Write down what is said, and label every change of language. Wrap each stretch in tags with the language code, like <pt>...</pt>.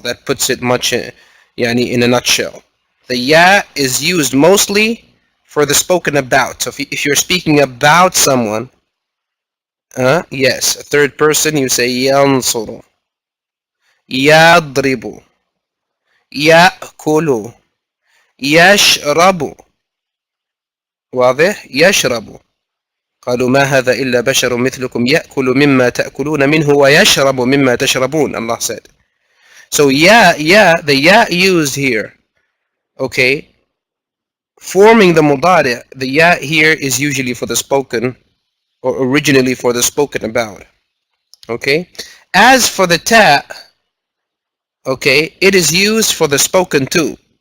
<en>That puts it much yani in a nutshell. The ya is used mostly for the spoken about. So if you're speaking about someone, yes, a third person, you say yansuru, yadribu, yakulu, yashrabu.</en> <ar>واضح؟ يشرب. قالوا ما هذا إلا بشر مثلكم يأكل مما تأكلون منه ويشرب مما تشربون.</ar> <en>Allah said. So the ya used here, okay, forming the mudari', the ya here is usually for the spoken, or originally for the spoken about. Okay. As for the ta, okay, it is used for the spoken to.</en>